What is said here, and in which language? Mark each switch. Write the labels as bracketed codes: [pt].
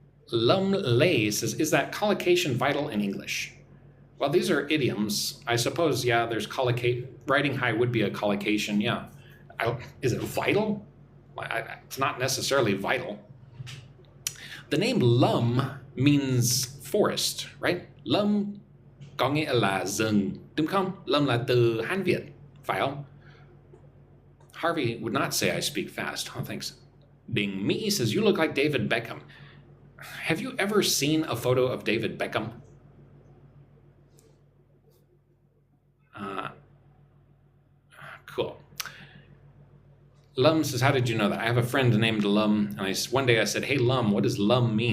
[en] Lum Lay says, is that collocation vital in English? Well, these are idioms. I suppose, yeah, there's riding high would be a collocation, yeah. Is it vital? It's not necessarily vital. The name Lum means forest, right? [vi] Lum có nghĩa là rừng, đúng không? Lum là từ Hán Việt, phải không? [en] Harvey would not say I speak fast. Oh, thanks. Ding Me says, you look like David Beckham. Have you ever seen a photo of David Beckham? Cool. Lum says, how did you know that? I have a friend named Lum, and one day I said, hey, Lum, what does Lum mean?